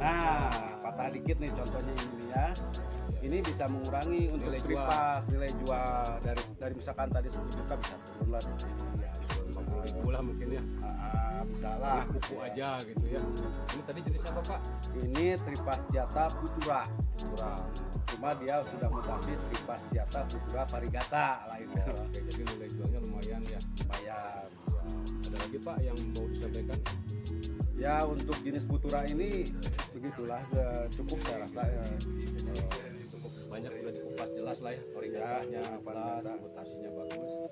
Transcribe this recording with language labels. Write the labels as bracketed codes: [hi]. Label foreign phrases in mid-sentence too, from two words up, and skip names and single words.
[id] Nah, patah dikit nih contohnya ini ya. Ini bisa mengurangi untuk Nilai tripas, nilai jual dari misalkan tadi 10 juta bisa turun lah. Ya, 50.000 lah mungkin ya. Bisa lah. Kuku aja gitu ya. Ini tadi jenis apa Pak? Ini Tripasciata futura. Cuma dia sudah mutasi Tripasciata futura variegata lainnya. Oke, jadi nilai jualnya lumayan ya. Lumayan. Ada lagi Pak yang mau disampaikan? Ya, untuk jenis futura ini begitulah, cukup saya rasa ya. Cukup banyak sudah dikupas jelas lah ya, varigatanya jelas, mutasinya bagus.